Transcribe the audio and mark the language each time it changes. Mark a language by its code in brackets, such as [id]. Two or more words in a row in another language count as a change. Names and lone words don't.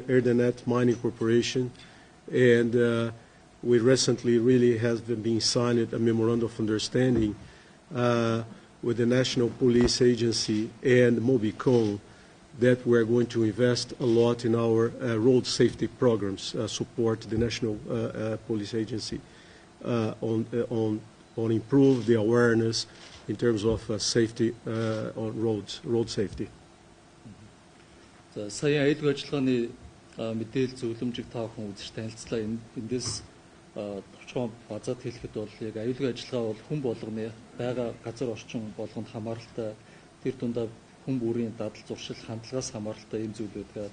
[en] Erdenet Mining Corporation, and we recently really has been signed a memorandum of understanding with the National Police Agency and Mobicon that we're going to invest a lot in our road safety programs, support the National Police Agency on improve the awareness in terms of safety on roads, road safety. [mn] За сая аюулгүй ажиллагааны мэдээлэл зөвлөмжийг та бүхэн үзэж танилцлаа. Эндээс товчхон базаад хэлэхэд бол яг аюулгүй ажиллагаа бол хүн болгоны байгаа газар орчин болгонд хамааралтай, тэр дундаа хүн бүрийн дадал зуршил хандлагаас хамааралтай ийм зүйлүүд байгаа.